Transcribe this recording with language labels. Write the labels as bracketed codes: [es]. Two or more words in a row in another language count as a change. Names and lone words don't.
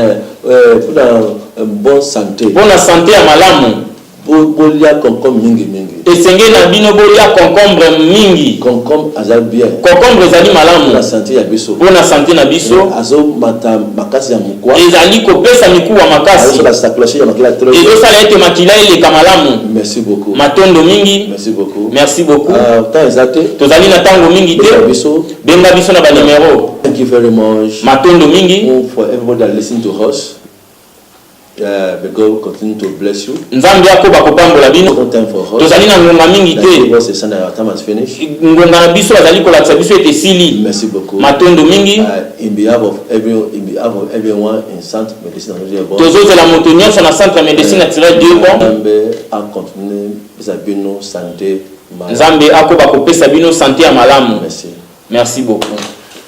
[fr] pour la santé [ln] ya malamu bolia concombre mingi esenge na bino bolia concombre mingi concombre ezali malamu na santé ya biso [fr] pour la santé [ln] na biso azo makasi ya mukwa ezali kopesa mikuwa makasi ezosala ete makila eleka malamu matondo mingi [fr] merci beaucoup [ln] tozali na tango mingi te benga biso na banimero. [en] Thank you very much [ln] matondo mingi [en] for everybody that listen to us. May God continue to bless you. [ln] Nzambe akoba kopambola bino. Tozali na ngonga mingi te. Ngonga na biso azali kolakisa biso ete sili. [fr] Merci beaucoup. [ln] Matondo mingi. [en] In behalf of everyone in Centre Médecine Naturelle Dieu Bon. [ln] Tozozela moto nyonso na Centre Médecine Naturelle Dieu Bon. Nzambe a continuer pesa bino santé. Nzambe akoba kopesa bino santé ya malamu. [fr] Merci. Merci beaucoup.